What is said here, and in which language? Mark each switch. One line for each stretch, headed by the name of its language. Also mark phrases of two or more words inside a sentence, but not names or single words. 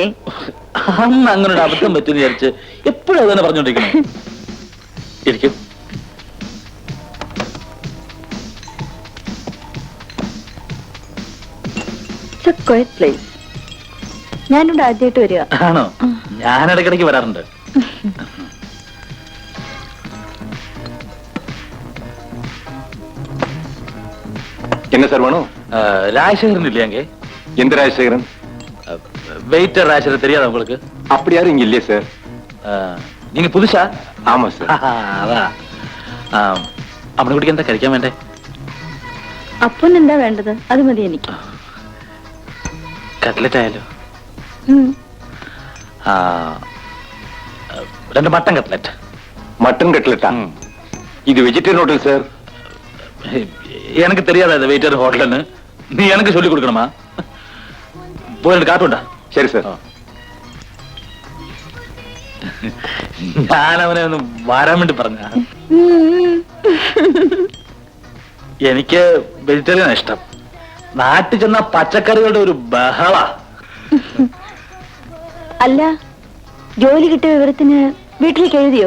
Malayalam: അന്ന് അങ്ങനെ ഒരു അബദ്ധം പറ്റുമെന്ന് വിചാരിച്ച് എപ്പോഴും അത് തന്നെ പറഞ്ഞോണ്ടിരിക്കണം. ഇരിക്കും. ഞാനിവിടെ ആദ്യമായിട്ട് വരിക. ആണോ? ഞാൻ ഇടയ്ക്കിടയ്ക്ക് വരാറുണ്ട്.
Tamil: என்ன சார் வேணும்? ராஜசேகரன் இல்லையாங்க? எந்த ராஜசேகரன்? வெயிட்டர் ராஜசேகரன் தெரியாதா உங்களுக்கு? அப்படி யாரும் இங்க இல்லையே சார். நீங்க புதுசா? ஆமா சார். அதான்.
Malayalam: അമ്മണിക്കുട്ടിക്ക് എന്താ കഴിക്കാൻ വേണ്ടേ? അപ്പൻ എന്താ വേണ്ടത്? അത് മതി എനിക്ക്. കട്ട്ലറ്റ് ആയാലോ? 2
English: mutton cutlet.
Tamil: மட்டன் கட்லெட்டா? இது
English: vegetarian hotel
Tamil: சார். எனக்கு தெரியாதா இது
English: waiter hotelனு?
Tamil: நீ எனக்கு சொல்லி கொடுக்கணுமா? போய் കാട്ടുണ്ടാ.
Malayalam: ശരി സാർ. ഞാൻ അവനെ ഒന്ന് വരാൻ വേണ്ടി പറഞ്ഞ. എനിക്ക് വെജിറ്റേറിയൻ ഇഷ്ടം. നാട്ടിൽ ചെന്ന പച്ചക്കറികളുടെ ഒരു ബഹള. അല്ല, ജോലി കിട്ടിയ വിവരത്തിന് വീട്ടിലേക്ക് എഴുതിയോ?